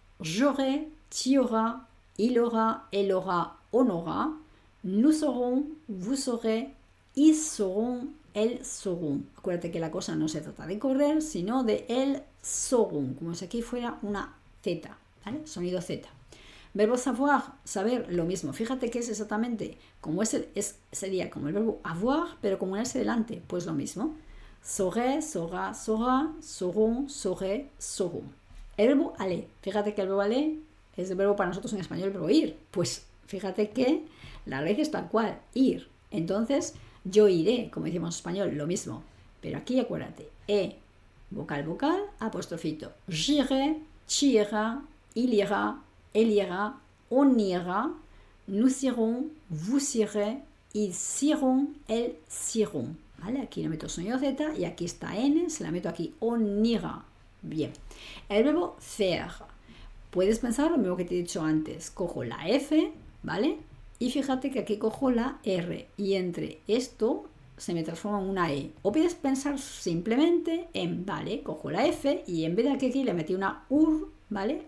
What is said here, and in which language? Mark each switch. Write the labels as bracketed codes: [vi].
[fr] J'aurai, tu auras, il aura, elle aura, on aura. Nous aurons, vous saurez, ils sauront, elles sauront. [es] Acuérdate que la cosa no se trata de correr, sino de el sauront, como si aquí fuera una Z, ¿vale? Sonido Z. Verbo savoir, saber, lo mismo. Fíjate que es exactamente como sería como el verbo avoir, pero con un S delante, pues lo mismo. [fr] Saurai, saura, saura, sauront, saurai, sauront. [es] El verbo aller, fíjate que el verbo aller es el verbo para nosotros en español, el verbo ir. Pues fíjate que la raíz es tal cual, ir. Entonces, yo iré, como decimos en español, lo mismo. Pero aquí acuérdate, vocal, apostrofito. [fr] J'irai, tu iras, il ira, elle ira, on ira, nous irons, vous irez, ils iront, elles iront. [es] ¿Vale? Aquí le meto sonido Z y aquí está N, se la meto aquí, on ira. Bien. El verbo faire. Puedes pensar lo mismo que te he dicho antes. Cojo la F, ¿vale? Y fíjate que aquí cojo la R. Y entre esto se me transforma en una E. O puedes pensar simplemente en, vale, cojo la F y en vez de aquí le metí una UR, ¿vale?